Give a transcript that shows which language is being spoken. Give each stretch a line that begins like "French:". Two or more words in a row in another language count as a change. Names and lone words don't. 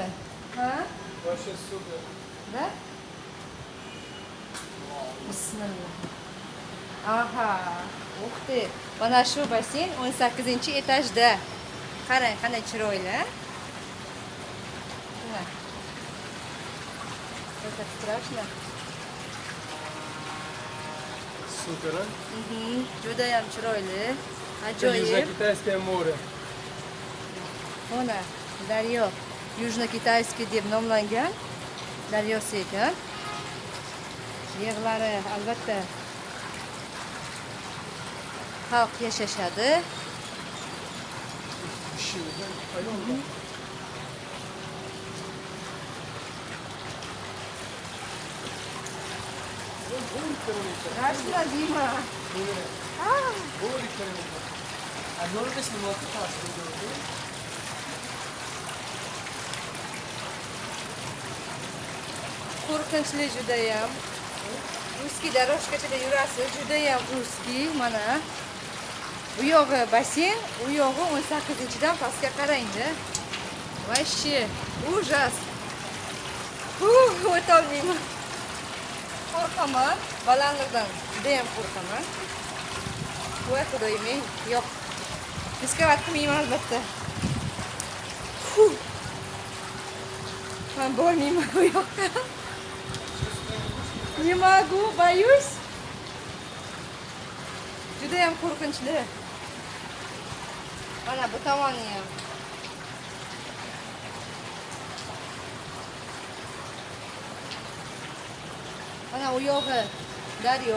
Uzbek: Ha?
Russian: Вообще супер.
Uzbek: Da? Bismillah. Aha, o'xti. Mana shu basseyn 18-etajda. Qarang, qanday chiroyli. Mana.
Russian: Это страшно. Супер, а?
Uzbek: Juda ham chiroyli.
Russian: Это
Uzbek: Ajoyib.
Russian: Южно-Китайское море.
Uzbek: Mana, daryo. Южно-Китайский deb nomlangan daryosi ekan. Yerlari albatta xalq yashashadi.
Russian: Страшно, Дима.
Uzbek: Qo'rqinchli judayam. Узкий дорожкachada yurasiz, judayam узкий. Mana bu yog'i basseyn, u yog'i 18-dan pastga qarang-da.
Russian: Вообще ужас.
Uzbek: O'tolmayman. Qo'rqaman. Balandlikdan judayam qo'rqaman. Voy xudoyim, yo'q. Diskavat qilmayman albatta. Men bormayman bu yoqqa.
Russian: Не могу, боюсь.
Uzbek: Judayam qo'rqinchli. Mana bu tomoni ham. Mana u yog'i daryo.